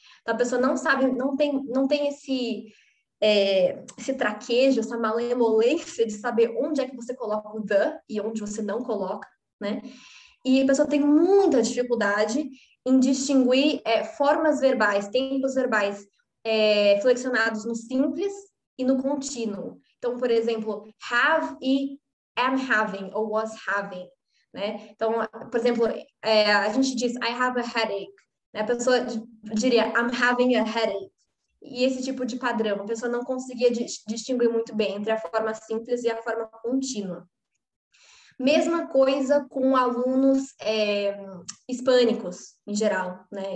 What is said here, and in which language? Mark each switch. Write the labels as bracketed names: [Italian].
[Portuguese] Então, a pessoa não sabe, não tem esse traquejo, essa malemolência de saber onde é que você coloca o the e onde você não coloca, né? E a pessoa tem muita dificuldade em distinguir formas verbais, tempos verbais flexionados no simples e no contínuo. Então, por exemplo, have e am having ou was having, né? Então, por exemplo, a gente diz [English] I have a headache, [Portuguese] né? A pessoa diria [English] I'm having a headache. [Portuguese] E esse tipo de padrão, a pessoa não conseguia distinguir muito bem entre a forma simples e a forma contínua. Mesma coisa com alunos hispânicos, em geral, né?